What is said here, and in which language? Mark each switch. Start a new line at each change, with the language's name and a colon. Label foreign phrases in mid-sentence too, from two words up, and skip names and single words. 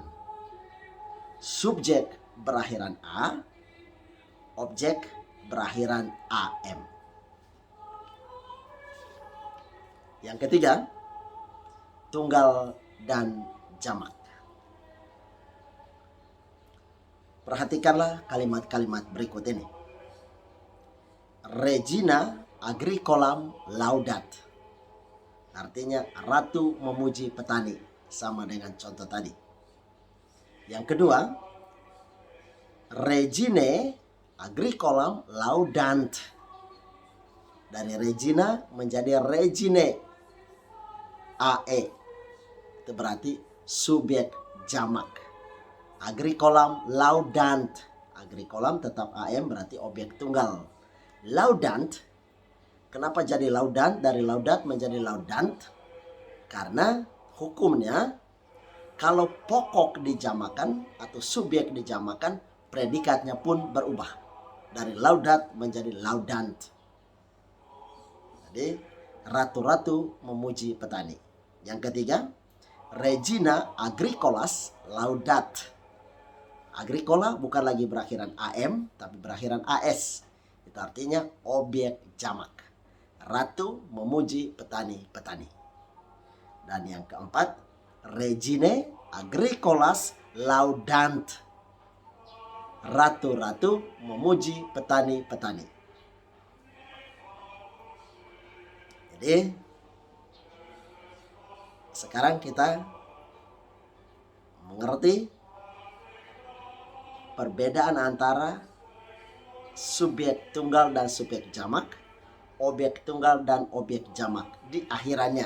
Indonesian: Subjek berakhiran A, objek berakhiran AM. Yang ketiga, tunggal dan jamak. Perhatikanlah kalimat-kalimat berikut ini.
Latin: Regina agricolam laudat.
Indonesian: Artinya ratu memuji petani, sama dengan contoh tadi. Yang kedua,
Latin: regine agricolam laudant.
Indonesian: Dari regina menjadi regine, AE. Itu berarti subjek jamak.
Latin: Agricolam laudant.
Indonesian: Agricolam tetap AM berarti objek tunggal. Laudant. Kenapa jadi laudant? Dari laudat menjadi laudant. Karena hukumnya kalau pokok dijamakan atau subjek dijamakan, predikatnya pun berubah. Dari laudat menjadi laudant. Jadi ratu-ratu memuji petani. Yang ketiga,
Latin: regina agricolas laudat.
Indonesian: Agricola bukan lagi berakhiran AM, tapi berakhiran AS. Itu artinya objek jamak. Ratu memuji petani-petani. Dan yang keempat,
Latin: regine agricolas laudant.
Indonesian: Ratu-ratu memuji petani-petani. Jadi sekarang kita mengerti perbedaan antara subjek tunggal dan subjek jamak, objek tunggal dan objek jamak di akhirannya.